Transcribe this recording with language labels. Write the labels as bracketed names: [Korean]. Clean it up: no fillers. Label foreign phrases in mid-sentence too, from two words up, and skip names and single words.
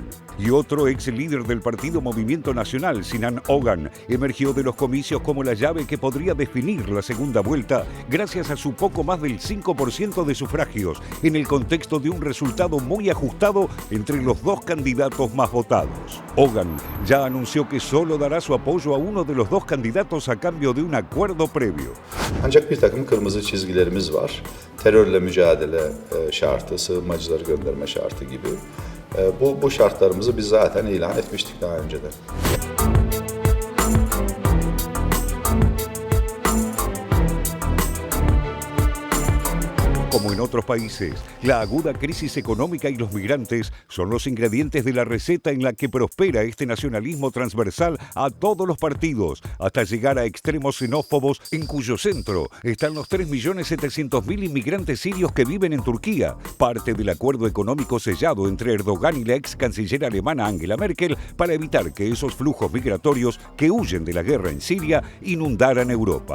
[Spanish] Y otro ex líder del partido Movimiento Nacional, Sinan Ogan, emergió de los comicios como la llave que podría definir la segunda vuelta, gracias a su poco más del 5% de sufragios, en el contexto de un resultado muy ajustado entre los 2 candidatos más votados. Ogan ya anunció que solo dará su apoyo a uno de los 2 candidatos a cambio de un acuerdo previo. [Turkish] Ancak bir takım kırmızı çizgilerimiz var. Terörle mücadele şartı, sığınmacıları gönderme şartı gibi. Bu şartlarımızı biz zaten ilan etmiştik daha önceden. [Spanish] Como en otros países, la aguda crisis económica y los migrantes son los ingredientes de la receta en la que prospera este nacionalismo transversal a todos los partidos, hasta llegar a extremos xenófobos en cuyo centro están los 3.700.000 inmigrantes sirios que viven en Turquía, parte del acuerdo económico sellado entre Erdogan y la ex canciller alemana Angela Merkel para evitar que esos flujos migratorios que huyen de la guerra en Siria inundaran Europa.